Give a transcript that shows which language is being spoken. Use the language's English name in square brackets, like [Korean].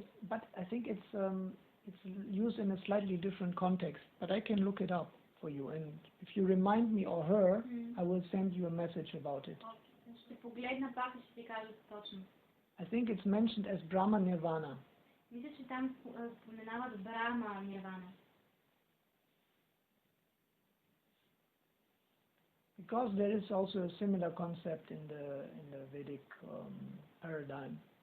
[English] But I think it's used in a slightly different context. But I can look it up for you, and if you remind me or her, I will send you a message about it. [Bulgarian] Ще погледна пак и ще ти кажа точно. [English] I think it's mentioned as Brahma Nirvana. [Bulgarian] Мисля, че там споменават Брахма Нирвана. [English] Because there is also a similar concept in the Vedic paradigm.